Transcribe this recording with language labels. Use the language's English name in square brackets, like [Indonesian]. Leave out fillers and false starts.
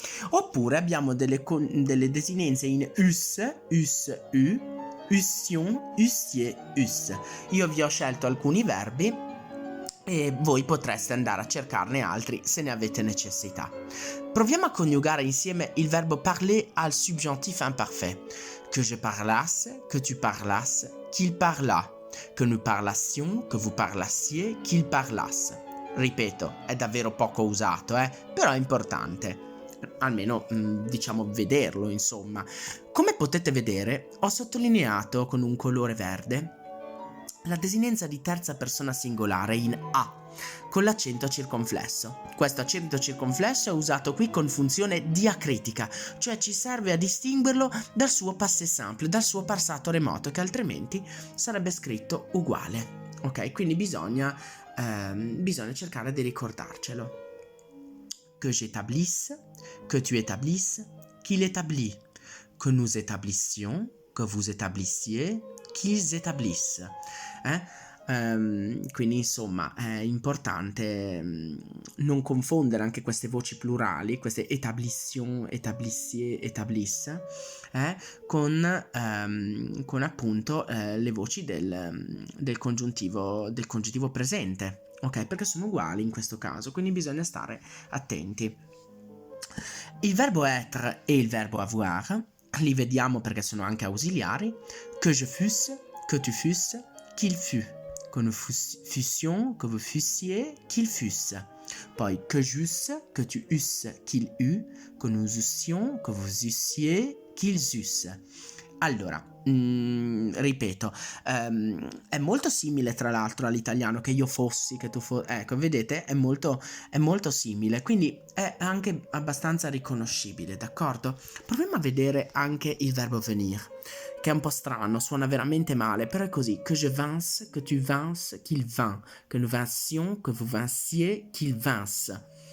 [Italian] Oppure abbiamo delle desinenze in us, u, ussion, ussier, us. Io vi ho scelto alcuni verbi e voi potreste andare a cercarne altri se ne avete necessità. Proviamo a coniugare insieme il verbo parler al subjonctif imparfait. [French] Que je parlasse, que tu parlasses, qu'il parlât. Que nous parlassions, que vous parlassiez, qu'il parlasse. [Italian] Ripeto, è davvero poco usato, però è importante. Almeno, diciamo, vederlo, insomma. Come potete vedere, ho sottolineato con un colore verde la desinenza di terza persona singolare in a, con l'accento circonflesso. Questo accento circonflesso è usato qui con funzione diacritica, cioè ci serve a distinguerlo dal suo passé simple, dal suo passato remoto, che altrimenti sarebbe scritto uguale. Ok, quindi bisogna cercare di ricordarcelo. [French] Que j'établisse, que tu établisses, qu'il établit, que nous établissions, que vous établissiez, qu'ils établissent. [Italian] Quindi insomma è importante non confondere anche queste voci plurali, queste établissions, établissiez, établisse, con appunto le voci del congiuntivo presente. Ok, perché sono uguali in questo caso, quindi bisogna stare attenti. Il verbo être e il verbo avoir li vediamo perché sono anche ausiliari. [French] Que je fusse, que tu fusses, qu'il fût. Que nous fussions, que vous fussiez, qu'il fusse. Poi que j'eusse, que tu eusses, qu'il eût, que nous eussions, que vous eussiez, qu'ils eussent. [Italian] Allora, ripeto, è molto simile tra l'altro all'italiano, che io fossi, che tu fossi, ecco, vedete, è molto simile, quindi è anche abbastanza riconoscibile, d'accordo? Proviamo a vedere anche il verbo venir, che è un po' strano, suona veramente male, però è così: [French] que je vinsse, que tu vinces, qu'il vint, que nous vinssions, que vous vinssiez, qu'il vinsse.